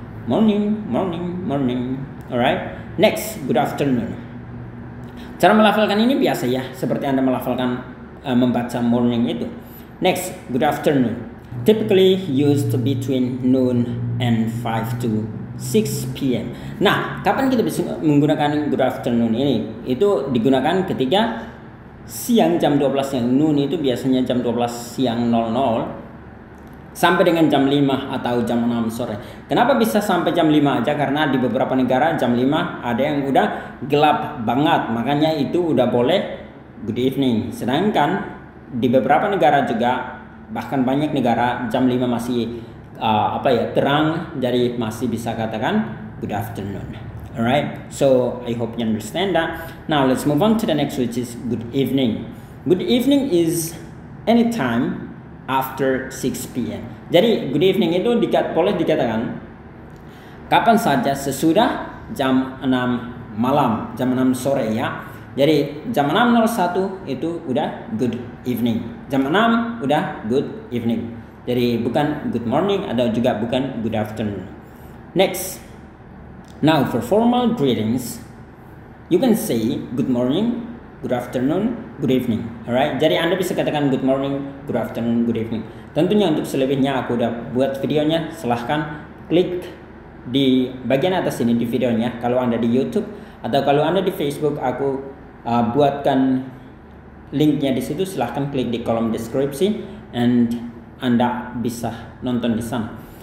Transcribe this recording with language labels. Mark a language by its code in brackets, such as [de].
[en] Morning, morning, morning. Alright. Next, good afternoon. [id] Cara melafalkan ini biasa ya, seperti Anda melafalkan membaca morning itu. [en] Next, good afternoon. Typically used between noon and 5 to 6 p.m. [id] Nah, kapan kita bisa menggunakan good afternoon ini? Itu digunakan ketika siang jam 12 yang noon itu biasanya jam 12 siang 00 sampai dengan jam 5 atau jam 6 sore. Kenapa bisa sampai jam 5 aja? Karena di beberapa negara jam 5 ada yang udah gelap banget, makanya itu udah boleh good evening. Sedangkan di beberapa negara juga, bahkan banyak negara jam 5 masih terang, jadi masih bisa katakan good afternoon. [en] Alright, so I hope you understand that. Now let's move on to the next, which is good evening. Good evening is anytime after 6 p.m. [id] Jadi good evening itu boleh dikatakan kapan saja sesudah jam 6 malam, jam 6 sore ya. Jadi jam 6.01 itu udah good evening. Jam 6 udah good evening. Jadi bukan good morning atau juga bukan good afternoon. Next. [en] Now for formal greetings, you can say good morning, good afternoon, good evening. [id] Alright, jadi Anda bisa katakan [en] good morning, good afternoon, good evening. [id] Tentunya untuk selebihnya aku udah buat videonya. Silahkan klik di bagian atas ini di videonya. Kalau Anda di YouTube atau kalau Anda di Facebook, aku buatkan linknya di situ. Silahkan klik di kolom deskripsi and Anda bisa nonton di sana.